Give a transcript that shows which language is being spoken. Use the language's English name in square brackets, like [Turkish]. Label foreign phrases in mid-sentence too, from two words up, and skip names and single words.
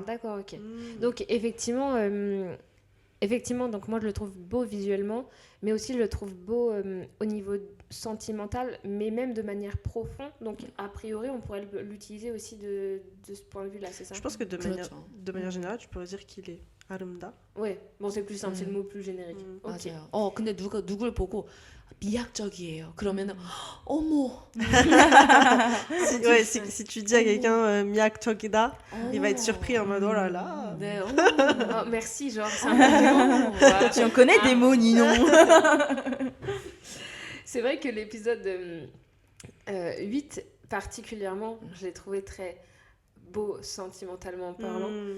[French] D'accord, ok. Donc effectivement, donc moi je le trouve beau visuellement, mais aussi je le trouve beau au niveau sentimental, mais même de manière profonde. Donc a priori, on pourrait l'utiliser aussi de ce point de vue-là, c'est ça? Je pense que de [Korean] 그렇죠. [French] manière générale, tu pourrais dire qu'il est 아름다. Ouais, bon c'est plus simple, c'est le mot plus générique. Ok. [Korean] 맞아요. 근데 누굴 보고 미학적이에요. 그러면은 어머. [French] Si tu dis à quelqu'un 미학적이다, il va être surpris en mode oh là là. [Korean] 네. [French] Oh, merci, genre, c'est un compliment. Voilà. Tu en connais des mots, Ninon. C'est vrai que l'épisode 8, particulièrement, je l'ai trouvé très beau sentimentalement parlant.